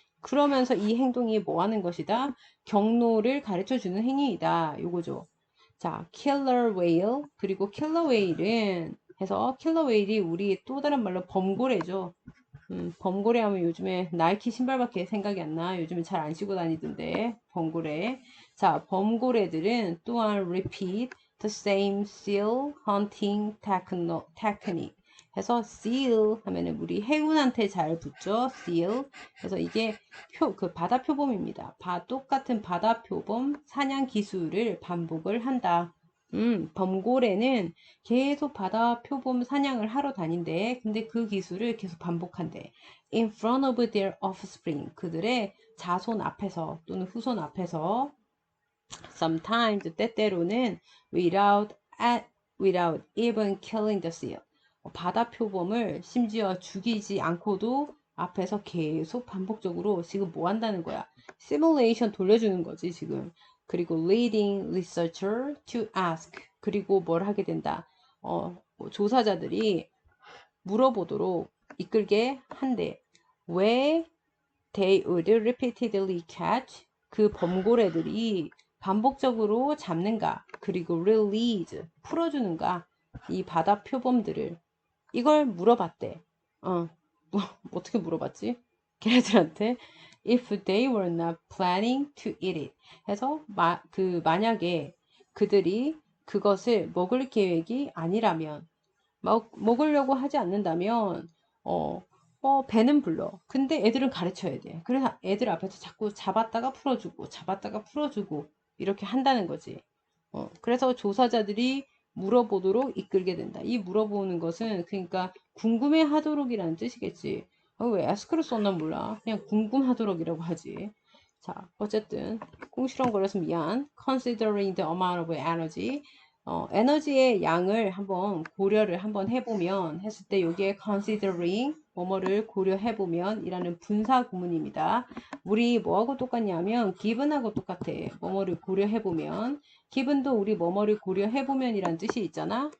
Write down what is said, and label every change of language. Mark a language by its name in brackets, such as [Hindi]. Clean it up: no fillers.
[Korean] 그러면서 이 행동이 뭐 하는 것이다? 경로를 가르쳐 주는 행위이다. 요거죠. 자, [English] killer whale. [Korean] 그리고 killer whale은 해서 killer whale이 우리 또 다른 말로 범고래죠. 범고래 하면 요즘에 나이키 신발밖에 생각이 안 나. 요즘에 잘 안 신고 다니던데. 범고래. 자, 범고래들은 또한 [English] repeat the same seal hunting technique. [Korean] 해서 seal 하면은 우리 해군한테 잘 붙죠. seal. 그래서 이게 그 바다 표범입니다. 똑같은 바다 표범 사냥 기술을 반복을 한다. 범고래는 계속 바다 표범 사냥을 하러 다닌대. 근데 그 기술을 계속 반복한대. [English] In front of their offspring. [Korean] 그들의 자손 앞에서 또는 후손 앞에서 [English] sometimes [Korean] 때때로는 [English] without even killing the seal. [Korean] 바다 표범을 심지어 죽이지 않고도 앞에서 계속 반복적으로 지금 뭐 한다는 거야? 시뮬레이션 돌려주는 거지, 지금. 그리고 [English] leading researcher to ask. [Korean] 그리고 뭘 하게 된다? 뭐 조사자들이 물어보도록 이끌게 한대. 왜 [English] they would repeatedly catch [Korean] 그 범고래들이 반복적으로 잡는가? 그리고 release 풀어주는가? 이 바다 표범들을 이걸 물어봤대. 어떻게 물어봤지? 걔네들한테 [English] if they were not planning to eat it [Korean] 해서 만약에 그들이 그것을 먹을 계획이 아니라면 먹으려고 하지 않는다면 배는 불러. 근데 애들은 가르쳐야 돼. 그래서 애들 앞에서 자꾸 잡았다가 풀어주고 이렇게 한다는 거지. 그래서 조사자들이 물어보도록 이끌게 된다. 이 물어보는 것은 그러니까 궁금해하도록이라는 뜻이겠지. 왜 ask를 썼나 몰라. 그냥 궁금하도록이라고 하지. 자, 어쨌든 꽁시렁거려서 미안. [English] Considering the amount of energy. [Korean] 에너지의 양을 한번 고려를 한번 해보면 했을 때 여기에 considering 뭐뭐를 고려해보면 이라는 분사 구문입니다. 우리 뭐하고 똑같냐면 given하고 똑같아. 뭐뭐를 고려해보면 기분도 우리 뭐뭐를 고려해보면 이란 뜻이 있잖아.